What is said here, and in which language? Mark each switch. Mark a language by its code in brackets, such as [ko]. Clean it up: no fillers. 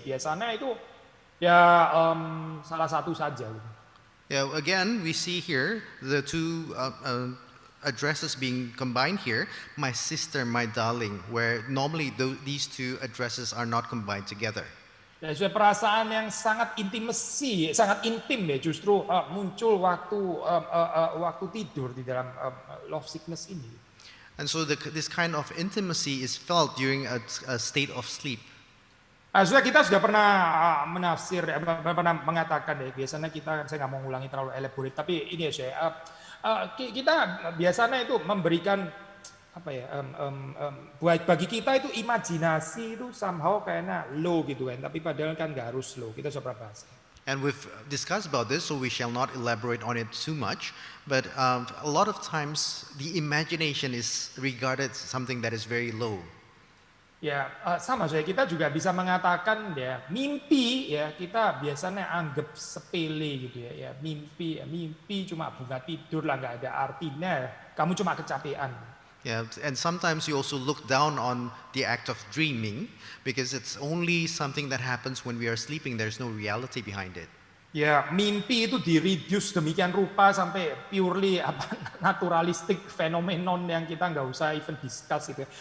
[id] Biasanya itu ya salah satu saja. [en] Yeah, again, we see here the two addresses being combined here, my sister, my darling, where normally these two addresses are not combined together. [id] Ya, sudah perasaan yang sangat intimasi, sangat intim ya, justru muncul waktu tidur di dalam love sickness ini. [en] And so this kind of intimacy is felt during a state of sleep. [id] Sudah kita sudah pernah menafsir, pernah mengatakan ya, biasanya kita, saya nggak mau ngulangi terlalu elaborate, tapi ini ya saya, kita biasanya itu memberikan apa ya, bagi kita itu imajinasi itu somehow kayaknya low gitu kan, tapi padahal kan nggak harus low, kita coba bahas. [en] And we've discussed about this, so we shall not elaborate on it too much. But a lot of times, the imagination is regarded something that is very low. [id] Ya, sama saya, kita juga bisa mengatakan ya, mimpi ya kita biasanya anggap sepele gitu ya. Mimpi cuma bunga tidur lah, nggak ada artinya. Kamu cuma kecapean. [en] Yeah, and sometimes you also look down on the act of dreaming because it's only something that happens when we are sleeping. There's no reality behind it. [id] Ya, mimpi itu di-reduce demikian rupa sampai [en] purely naturalistic phenomenon [id] yang kita nggak usah [en] even discuss [id] gitu.